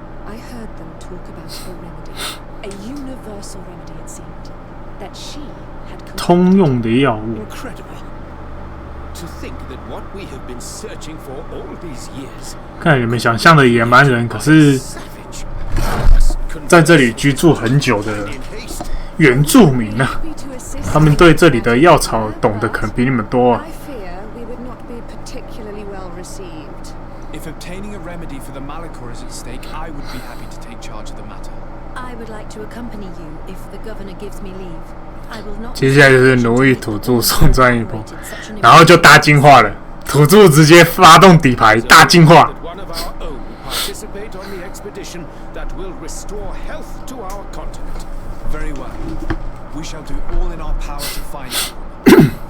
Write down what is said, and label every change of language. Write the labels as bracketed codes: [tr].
[en] I heard them talk about a remedy, a universal remedy it seemed, that she had [zh] 通用的药物。 [en] Incredible. To think that what we have been searching for all these years. [zh] 看你们想象的野蛮人，可是 [en] Savage. [zh] 在这里居住很久的原住民啊，他们对这里的药草懂得可能比你们多啊。 [en] I fear we would not be particularly well received. If obtaining a remedy for the Malachor is at stake, I would be happy to take charge of the matter. I would like to accompany you if the governor gives me leave. I will not. [zh] 接下来就是奴役土著送战一波，然后就大进化了，土著直接发动底牌大进化。 [en] That one of our own will participate on the expedition that will restore health to our continent. Very well. We shall do all in our power to find you.